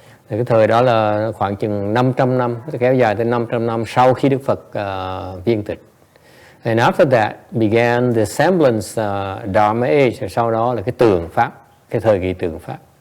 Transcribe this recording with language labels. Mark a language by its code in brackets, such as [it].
[vi] Thì cái thời đó là khoảng chừng 500 năm, kéo dài tới 500 năm sau khi Đức Phật viên tịch. [en] And after that began the semblance Dharma age. [vi] Sau đó là cái tượng pháp, cái thời kỳ tượng pháp.